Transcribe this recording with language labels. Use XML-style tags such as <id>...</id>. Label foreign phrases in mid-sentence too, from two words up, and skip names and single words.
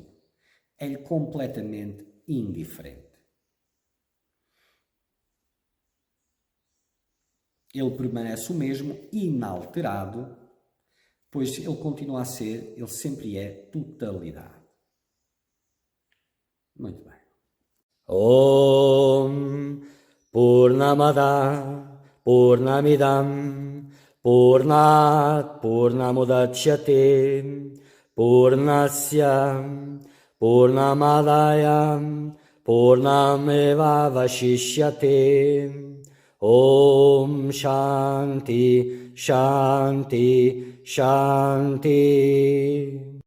<pt>É-lhe completamente indiferente. Ele permanece o mesmo, inalterado, pois ele continua a ser, ele sempre é totalidade. Muito bem.</pt> <sa>ॐ पूर्णमदः पूर्णमिदं पूर्णात् पूर्णमुदच्यते पूर्णस्य पूर्णमादाय पूर्णमेवावशिष्यते ॐ शान्तिः शान्तिः शान्तिः</sa>